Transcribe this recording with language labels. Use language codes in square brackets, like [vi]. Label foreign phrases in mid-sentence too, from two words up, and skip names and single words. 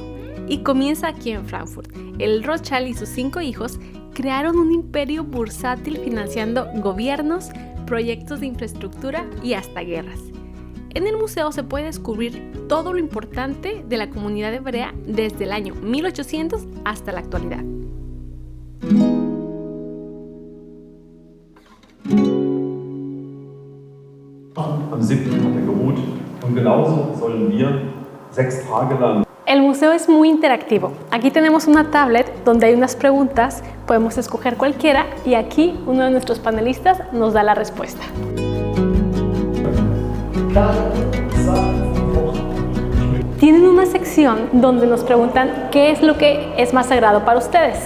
[es] Y comienza aquí en Frankfurt. El Rothschild y sus 5 hijos crearon un imperio bursátil financiando gobiernos, proyectos de infraestructura y hasta guerras. En el museo se puede descubrir todo lo importante de la comunidad hebrea desde el año 1800 hasta la actualidad. [de] Am 7. hat geruht und genauso sollen wir 6 Tage lang. [es] El museo es muy interactivo. Aquí tenemos una tablet donde hay unas preguntas, podemos escoger cualquiera y aquí uno de nuestros panelistas nos da la respuesta. Tienen una sección donde nos preguntan qué es lo que es más sagrado para ustedes.